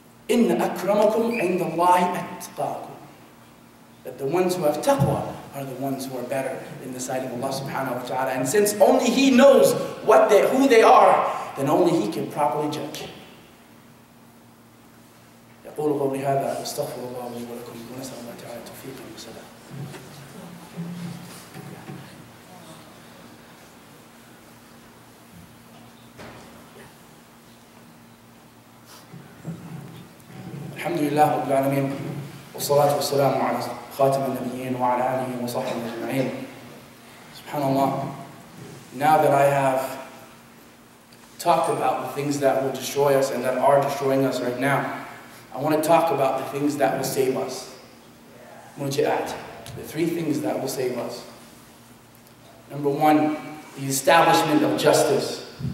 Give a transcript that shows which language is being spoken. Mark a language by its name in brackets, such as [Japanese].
[Arabic] إِنَّ أَكْرَمَكُمْ عِنْدَ اللَّهِ أَتْقَاكُمْ. [English] That the ones who have taqwa are the ones who are better in the sight of Allah subhanahu wa ta'ala. And since only He knows who they are, then only He can properly judge. [Arabic] يقول قولي هذا واستغفر الله لي ولكم ونسأل الله تعالى التوفيق والسداد. الحمد لله رب العالمين والصلاة والسلام على خاتم النبيين وعلى آله وصحبه أجمعين. Subhanallah. [English] Now that I have talked about the things that will destroy us and that are destroying us right now, I want to talk about the things that will save us. Muji'at, the three things that will save us. Number one, the establishment of justice.